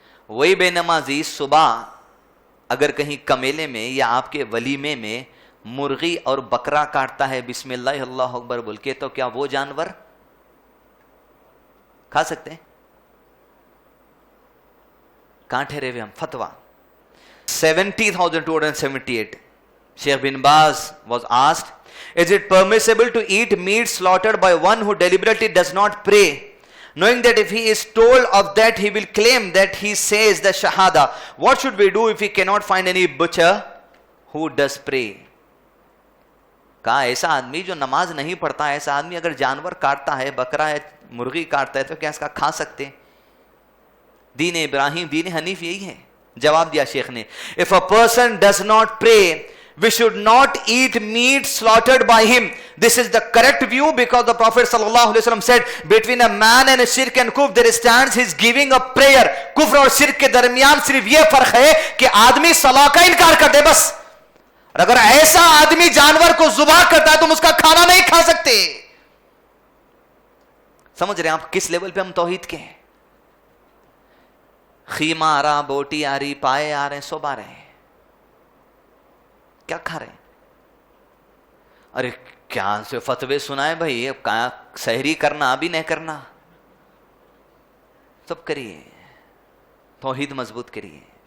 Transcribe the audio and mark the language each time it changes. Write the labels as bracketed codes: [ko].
[ur] وہی بے نمازی صبح اگر کہیں کمیلے میں یا آپ کے ولیمے میں مرغی اور بکرا کاٹتا ہے بسم اللہ اللہ اکبر بول کے، تو کیا وہ جانور کھا سکتے ہیں؟ کہاں ٹھہرے ہوئے ہم؟ فتویٰ 70,278. [en] Sheikh bin Baz was asked, is it permissible to eat meat slaughtered by one who deliberately does not pray, knowing that if he is told of that he will claim that he says the shahada? What should we do if we cannot find any butcher who does pray? [ur] کہا ایسا آدمی جو نماز نہیں پڑھتا، ایسا آدمی اگر جانور کاٹتا ہے، بکرا ہے، مرغی کاٹتا ہے، تو کیا اس کا کھا سکتے؟ دین ابراہیم، دین حنیف یہی ہے. جواب دیا شیخ نے، [en] if a person does not pray, we should not eat meat slaughtered by him. This is the correct view because the Prophet sallallahu alaihi wasallam said, between a man and a shirk and kufr there stands his giving a prayer. [ur] کفر اور شرک کے درمیان صرف یہ فرق ہے کہ آدمی صلاح کا انکار کر دے بس. اور اگر ایسا آدمی جانور کو ذبح کرتا ہے تو ہم اس کا کھانا نہیں کھا سکتے. سمجھ رہے ہیں آپ کس لیول پہ ہم توحید کے ہیں؟ خیمہ آ رہا، بوٹی آ رہی، پائے آ رہے ہیں، سب آ رہے ہیں، کیا کھا رہے ہیں؟ ارے کیا سے فتوے سنائے بھائی، اب سحری کرنا بھی نہیں کرنا، سب کریے، توحید مضبوط کریے.